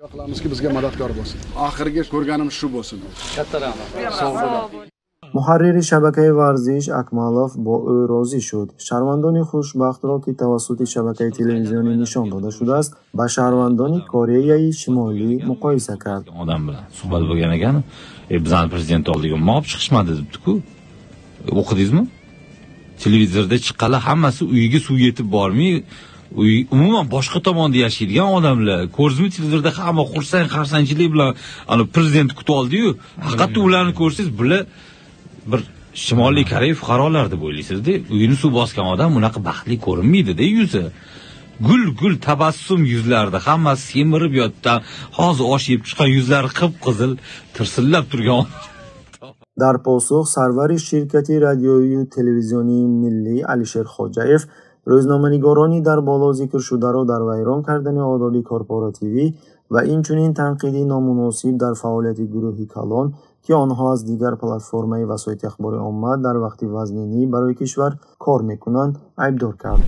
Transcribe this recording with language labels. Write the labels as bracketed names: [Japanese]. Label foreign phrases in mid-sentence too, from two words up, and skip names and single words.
[Persian] محرر شبکه ورزش اکمالوف با او راضی شد. شهروندان خوشبخت را که توسط شبکه تلویزیونی نشان داده شده است با شهروندان کره شمالی مقایسه کرد. [Uzbek] odam bilan suhbat bo'lgan ekan, bizning prezident oldiga mop chiqishmadi debdi-ku. O'qidingizmi? Televizorda chiqqanlar hammasi uyiga suv yetib bormay, umuman boshqa tomonda yashaydigan odamlar. Ko'rdingizmi, televizorda hamma xursandchilik bilan ana prezident kutib oldi-yu, haqiqatda ularni ko'rsangiz, bular bir Shimoliy Koreya fuqarolar deb o'ylaysiz-da. Uyini suv bosgan odam unaqa baxtli ko'rinmaydi-da yuzi. Gul tabassum yuzlarda hammasi semirib yotgan, hozir osh yeb chiqqan yuzlari qip-qizil tirsillab turgan. [Persian] در پاسخ سرور شرکت رادیویی و تلویزیونی ملی علیشیر خواجه‌اف روزنامه‌نگارانی در بالا ذکر شده را در ویران کردن آداب کورپوراتیوی و اینچنین تنقیدی نامناسب در فعالیت گروهی کلان که آنها از دیگر پلتفرم‌های وسایل اخبار عامه در وقت وزنینی برای کشور کار می‌کنند عیبدار کرد.